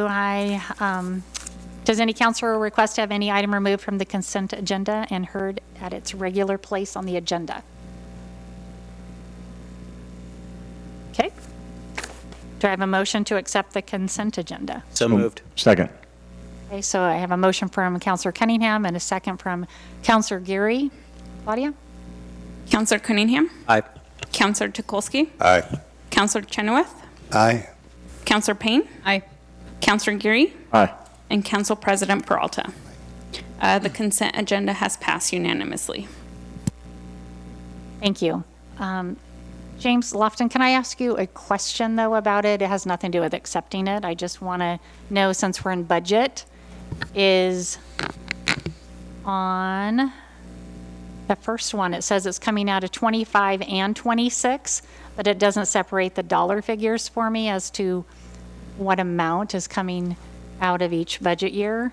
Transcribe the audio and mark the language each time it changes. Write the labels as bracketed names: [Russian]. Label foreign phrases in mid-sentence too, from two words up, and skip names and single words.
[English] Does any councilor request to have any item removed from the consent agenda and heard at its regular place on the agenda? Okay. Do I have a motion to accept the consent agenda? So moved. Second. Okay, so I have a motion from Councilor Cunningham and a second from Councilor Geary. Claudia? Councilor Cunningham? Aye. Councilor Tukolsky? Aye. Councilor Chenoweth? Aye. Councilor Payne? Aye. Councilor Geary? Aye. And Council President Peralta. The consent agenda has passed unanimously. Thank you. James Lofton, can I ask you a question, though, about it? It has nothing to do with accepting it. I just want to know, since we're in budget, is on the first one, it says it's coming out of 25 and 26, but it doesn't separate the dollar figures for me as to what amount is coming out of each budget year.